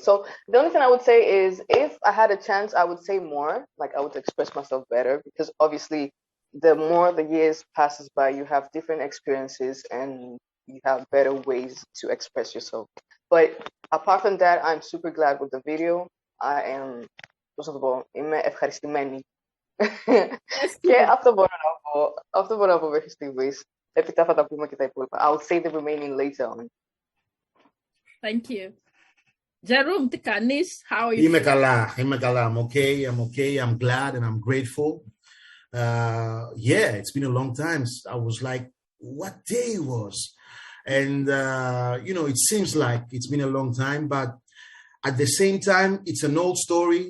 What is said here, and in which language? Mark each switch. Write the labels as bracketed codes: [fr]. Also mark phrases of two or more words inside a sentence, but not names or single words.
[en] So the only thing I would say is, if I had a chance, I would say more. Like, I would express myself better, because obviously the more the years passes by, you have different experiences and you have better ways to express yourself. But apart from that, I'm super glad with the video. I am, first of all, [el] είμαι ευχαριστημένη. Και αυτό μπορώ να πω μέχρι στιγμής. Έπειτα θα τα πούμε και τα υπόλοιπα. [en] I'll say the remaining later on. Thank you. Jerome, [el] τι κάνεις? [en] How are you? [el] Είμαι καλά. [en] I'm okay. I'm glad and I'm grateful. Yeah, it's been a long time. I was like, what day it was? And, it seems like it's been a long time, but at the same time, it's an old story.